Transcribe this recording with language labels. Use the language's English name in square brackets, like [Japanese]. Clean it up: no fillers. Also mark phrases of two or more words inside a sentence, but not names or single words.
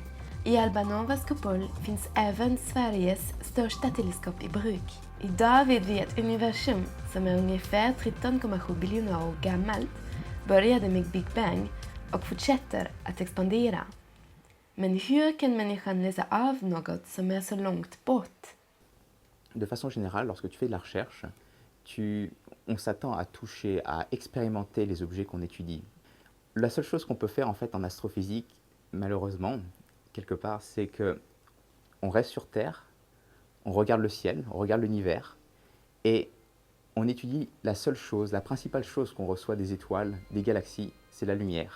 [Swedish] I Alba Novas kupol finns även Sveriges största teleskop i bruk. Idag vet vi att universum, som är ungefär 13,7 biljoner år gammalt, började med Big Bang och fortsätter att expandera. Men hur kan människan läsa av något som är så långt bort? [French] De façon générale, lorsque tu fais de la recherche, on s'attend à toucher, à expérimenter les objets qu'on étudie. La seule chose qu'on peut faire en fait en astrophysique, malheureusement, quelque part, c'est que on reste sur Terre, on regarde le ciel, on regarde l'univers, et on étudie la seule chose, la principale chose qu'on reçoit des étoiles, des galaxies, c'est la lumière.